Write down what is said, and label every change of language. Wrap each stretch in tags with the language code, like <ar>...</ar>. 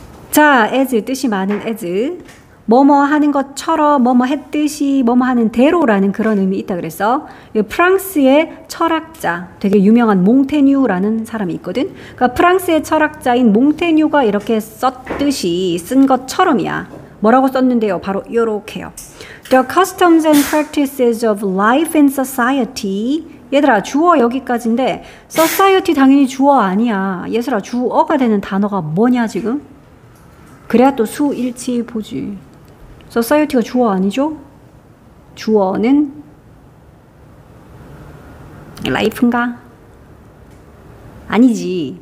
<ko>자, as 뜻이 많은 as 뭐뭐 하는 것처럼 뭐뭐 했듯이 뭐뭐 하는 대로라는 그런 의미 있다 그랬어. 프랑스의 철학자 되게 유명한 몽테뉴라는 사람이 있거든. 그러니까 프랑스의 철학자인 몽테뉴가 이렇게 썼듯이 쓴 것처럼이야. 뭐라고 썼는데요? 바로 요렇게요.</ko> <en>The customs and practices of life in society.</en> <ko>얘들아, 주어 여기까지인데 society 당연히 주어 아니야. 얘들아, 주어가 되는 단어가 뭐냐 지금? 그래야 또 수일치 보지. society가 주어 아니죠? 주어는 life인가? 아니지.</ko>